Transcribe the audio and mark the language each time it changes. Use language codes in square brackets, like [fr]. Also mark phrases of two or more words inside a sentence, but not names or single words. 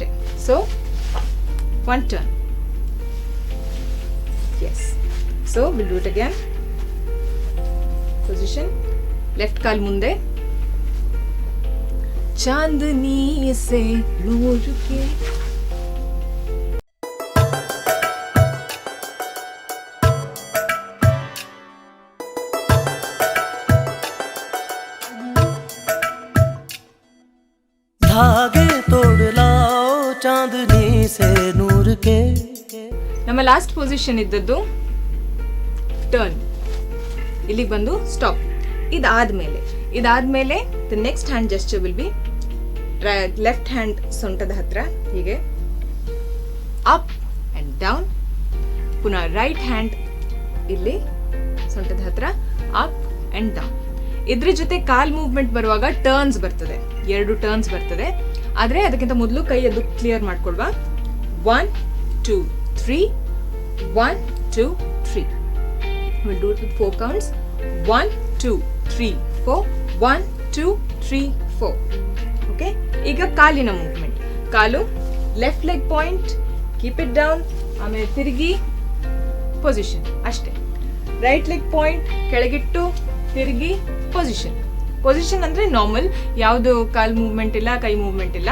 [en] so 1 turn. yes. so will do it again. position, left [kn] ಕಾಲ್ ಮುಂದೆ. [hi] चांदनी से नूर के. धागे तोड़ लाओ चांदनी से नूर के. [kn] ನಮ್ಮ [en] last position [kn] ಇದ್ದದ್ದು ಟರ್ನ್. ಇಲ್ಲಿಗೆ ಬಂದು ಸ್ಟಾಪ್. [en] ಇದಾದ್ಮೇಲೆ the next hand gesture will be left hand [kn] ಸೊಂಟದ ಹತ್ರ ಹೀಗೆ [en] up and down. ಪುನಃ right hand [kn] ಇಲ್ಲಿ ಸೊಂಟದ ಹತ್ರ [en] up and down. [kn] ಇದ್ರ ಜೊತೆ ಕಾಲ್ ಮೂವ್ಮೆಂಟ್ ಬರುವಾಗ ಟರ್ನ್ಸ್ ಬರ್ತದೆ, 2 ಟರ್ನ್ಸ್ ಬರ್ತದೆ. ಆದರೆ ಅದಕ್ಕಿಂತ ಮೊದಲು ಕೈ ಅದು ಕ್ಲಿಯರ್ ಮಾಡ್ಕೊಳ್ವಾ. 1 2 3 1 2 3. [en] We'll do it with 4 counts. 1 2 3 4 1 2 3 4. [kn] ಓಕೆ, ಈಗ ಕಾಲಿನ ಮೂವ್ಮೆಂಟ್. [en] ಕಾಲು left leg point, keep it down, [kn] ಆಮೇಲೆ ತಿರುಗಿ [en] ಪೊಸಿಷನ್ ಅಷ್ಟೇ. right leg point, [kn] ಕೆಳಗಿಟ್ಟು ತಿರುಗಿ [en] ಪೊಸಿಷನ್. [kn] ಪೊಸಿಷನ್ ಅಂದ್ರೆ ನಾರ್ಮಲ್, ಯಾವುದು ಕಾಲ್ ಮೂವ್ಮೆಂಟ್ ಇಲ್ಲ, ಕೈ ಮೂವ್ಮೆಂಟ್ ಇಲ್ಲ.